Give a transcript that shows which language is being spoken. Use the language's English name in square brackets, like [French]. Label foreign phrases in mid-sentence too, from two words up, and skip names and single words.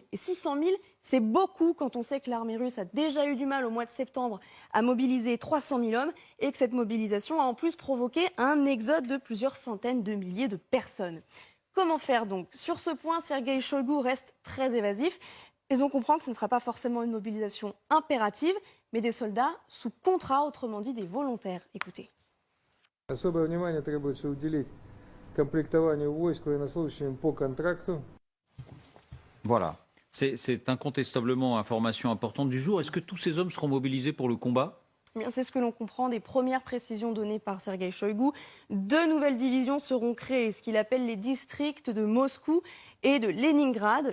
[French] Et 600 000, c'est beaucoup quand on sait que l'armée russe a déjà eu du mal au mois de septembre à mobiliser 300 000 hommes et que cette mobilisation a en plus provoqué un exode de plusieurs centaines de milliers de personnes. Comment faire donc? Sur ce point, Sergueï Shoigu reste très évasif. Et on comprend que ce ne sera pas forcément une mobilisation impérative, mais des soldats sous contrat, autrement dit des volontaires. Écoutez. [Russian] Особое внимание требуется уделить комплектованию войск военнослужащим по контракту. [French] Voilà, c'est incontestablement information importante du jour. Est-ce que tous ces hommes seront mobilisés pour le combat? C'est ce que l'on comprend des premières précisions données par Sergueï Shoigu. 2 nouvelles divisions seront créées, ce qu'il appelle les districts de Moscou et de Leningrad.